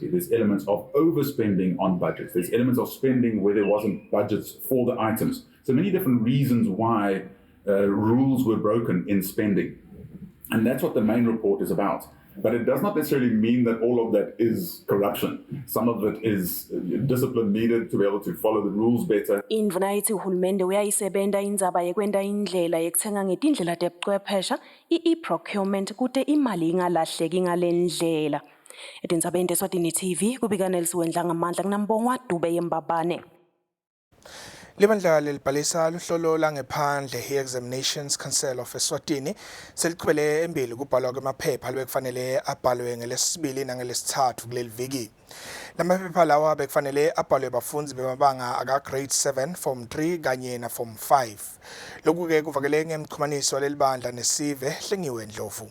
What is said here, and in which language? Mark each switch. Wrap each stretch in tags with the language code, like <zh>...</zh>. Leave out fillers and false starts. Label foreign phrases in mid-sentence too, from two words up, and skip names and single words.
<en>There's elements of overspending on budgets. There's elements of spending where there wasn't budgets for the items. So many different reasons why rules were broken in spending. And that's what the main report is about. But it does not necessarily mean that all of that is corruption. Some of it is discipline needed to be able to follow the rules better.</en> <ss>Indvuna ithi uhulumende uyayisebenta indzaba yekwenta indlela yekuthenga ngetindlela tebuchwephesha i-procurement kute imali ingalahleki ngalendlela. Etindzabeni Eswatini TV kubika Nelisiwendla ngamandla kunambongwa Dube yembabane. Libandla lelibhalisa luhlolo langephandle i-Examinations Council of Eswatini seliqhubele embili kubhalwa kwemaphepha lebekufanele abhalwe ngelesibili nangelesithathu kuleli viki. Lamaphepha lawa bekufanele abhalwe bafundzi bemabanga aka grade 7 form 3 kanye na form 5. Lokhu-ke kuvakele ngemchumaniso lelibandla nesive Hlengiwe Ndlovu.</ss>